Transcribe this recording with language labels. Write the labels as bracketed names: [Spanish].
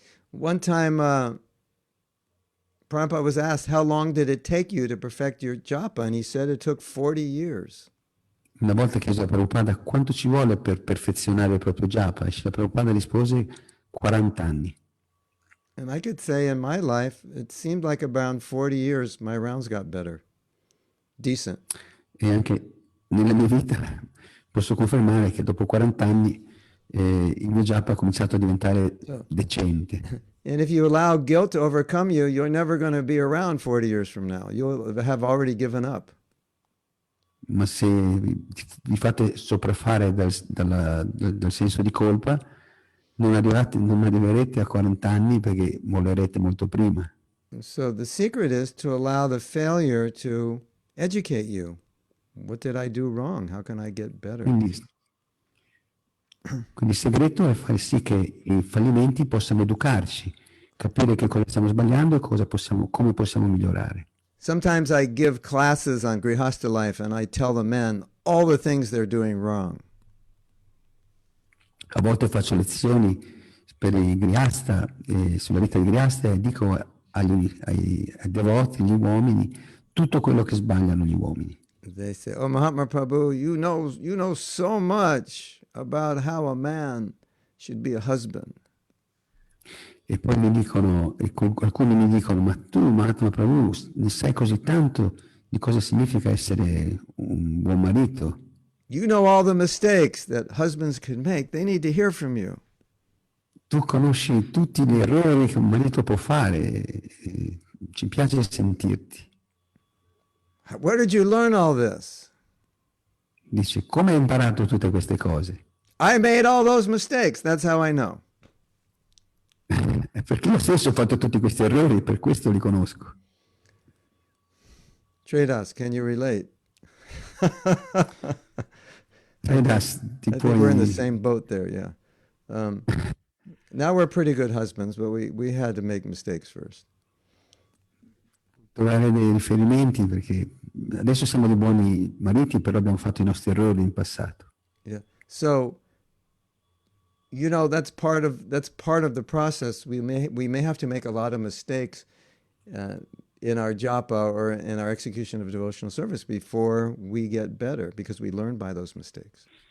[English] One time, Prabhupada was asked, how long did it take you to perfect your japa? And he said it took 40 years. [Italian] Una volta chiesto a Prabhupada quanto ci vuole per perfezionare il proprio japa, e Prabhupada rispose 40 anni. [English] And I could say in my life, it seemed like around 40 years, my rounds got better. Decent. [Italian] E anche nella mia vita posso confermare che dopo 40 anni il mio japa ha cominciato a diventare decente. [English] And if you allow guilt to overcome you, you're never going to be around 40 years from now. You'll have already given up. [Italian] Ma se vi fate sopraffare dal senso di colpa, non arriverete a 40 anni perché mollerete molto prima. [English] So the secret is to allow the failure to educate you. What did I do wrong? How can I get better? [Italian] Quindi il segreto è fare sì che i fallimenti possano educarci, capire che cosa stiamo sbagliando e come possiamo migliorare. [English] Sometimes I give classes on Grihastha life and I tell the men all the things they're doing wrong. [Italian] A volte faccio lezioni per i Grihastha, sulla vita di Grihastha e dico ai devoti, agli uomini, tutto quello che sbagliano gli uomini. [English] They say, "Oh, Mahatma Prabhu, you know so much about how a man should be a husband." [Italian] E poi mi dicono, alcuni mi dicono, ma tu Mahatma Prabhu ne sai così tanto di cosa significa essere un buon marito? [English] You know all the mistakes that husbands could make. They need to hear from you. [Italian] Tu conosci tutti gli errori che un marito può fare, ci piace sentirti. [English] Where did you learn all this? [Italian] Dice, come hai imparato tutte queste cose? [English] I made all those mistakes. That's how I know. [Italian] Perché io stesso ho fatto tutti questi errori, per questo li conosco. [English] Tridas, can you relate? [Italian] Das, ti [English] I think we're in the [Italian] puoi [English] same boat there, yeah. Now we're pretty good husbands, but we had to make mistakes first. [Italian] trovare dei riferimenti, perché adesso siamo dei buoni mariti, però abbiamo fatto i nostri errori in passato. [English] Yeah. So, you know, that's part of the process. We may have to make a lot of mistakes in our japa or in our execution of devotional service before we get better, because we learn by those mistakes.